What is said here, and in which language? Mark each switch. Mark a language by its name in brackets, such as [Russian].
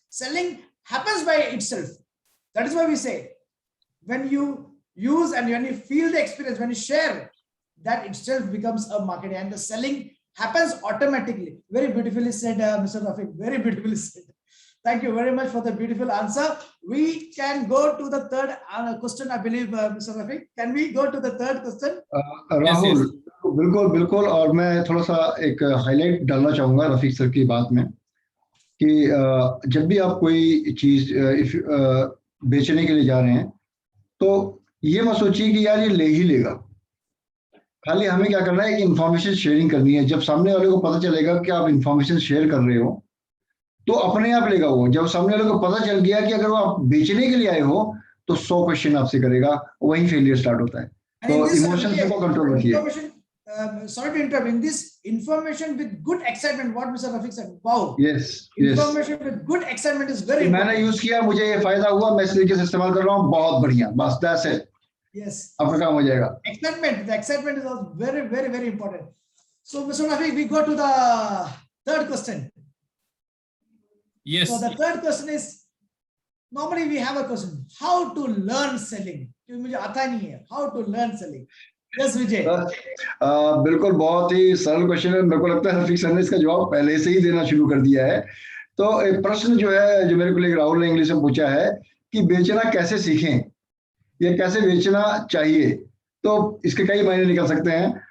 [English] Selling happens by itself. That is why we say when you use and when you feel the experience, when you share, that itself becomes a marketing, and the selling happens automatically. Very beautifully said, Mr. Rafiq, very beautifully said. Thank you very much for the beautiful answer. We can go to the third question, I believe, Mr. Rafiq. Can we go to the third question? [Hindi] Rahul, [English] yes. [Hindi] बिल्कुल बिल्कुल। और मैं थोड़ा सा एक highlight डालना चाहूंगा Rafiq sir की बात में कि जब भी आप कोई चीज बेचने के लिए जा रहे हैं तो ये मत सोचिए कि यार ये ले ही लेगा। खाली हमें क्या करना है कि इंफॉर्मेशन शेयरिंग करनी है। जब सामने वाले को पता चलेगा कि आप इंफॉर्मेशन शेयर कर रहे हो तो अपने आप लेगा वो। जब सामने वाले को पता चल गया कि अगर वो आप बेचने के लिए आए हो तो 100 क्वेश्चन आपसे करेगा, वहीं फेलियर स्टार्ट होता है। तो इमोशंस को कंट्रोल रखिए। [English] Sorry to interrupt. In this information with good excitement, what Mr. Rafiq said, wow. Yes. Information with good excitement is very important. [Hindi] मैंने यूज किया, मुझे ये फायदा हुआ, मैं इस तरीके से इस्तेमाल कर रहा हूँ, बहुत बढ़िया, बस [English] That's it. Yes. [Hindi] आपका काम हो जाएगा। [English] Excitement. The excitement is also very, very, very important. So, Mr. Rafiq, we go to the third question. Yes. So the third question is, normally we have a question, how to learn selling? [Hindi] क्योंकि मुझे आता नहीं है, [English] how to learn selling. Yes, Vijay. [Hindi] बिल्कुल, बहुत ही सरल question है। मेरे को लगता है रफीक सर ने इसका जवाब पहले से ही देना शुरू कर दिया है। तो एक प्रश्न जो है जो मेरे को राहुल ने इंग्लिश में पूछा है कि बेचना कैसे सीखें, ये कैसे बेचना चाहिए, तो इसके कई मायने निकल सकते हैं।